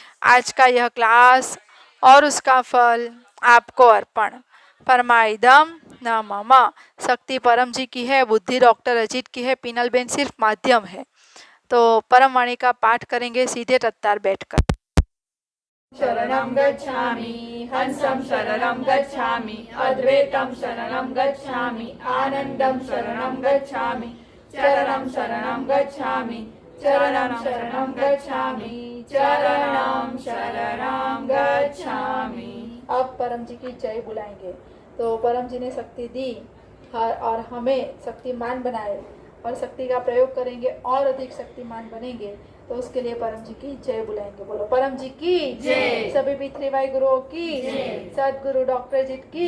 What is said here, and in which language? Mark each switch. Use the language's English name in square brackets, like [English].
[Hindi] आज का यह क्लास और उसका फल आपको अर्पण। [Sanskrit] परमाइदम न मम। [Hindi] शक्ति परम जी की है, बुद्धि डॉक्टर अजीत की है, पीनल बेन सिर्फ माध्यम है। तो परम वाणी का पाठ करेंगे सीधे तत्तार बैठकर। [Sanskrit] शरणं गच्छामि हंसं शरणं गच्छामि अद्वैतं शरणं गच्छामि आनन्दं शरणं गच्छामि चरणं शरणं गच्छामि चरणं शरणं गच्छामि चरणं शरणं गच्छामि। [Hindi] अब परम जी की जय बुलाएंगे। तो परम जी ने शक्ति दी और हमें शक्तिमान बनाए और शक्ति का प्रयोग करेंगे और अधिक शक्तिमान बनेंगे। तो उसके लिए परम जी की जय बुलाएंगे। बोलो परम जी की जय। सभी पितृवाई गुरुओं की जय। सदगुरु डॉक्टर जी की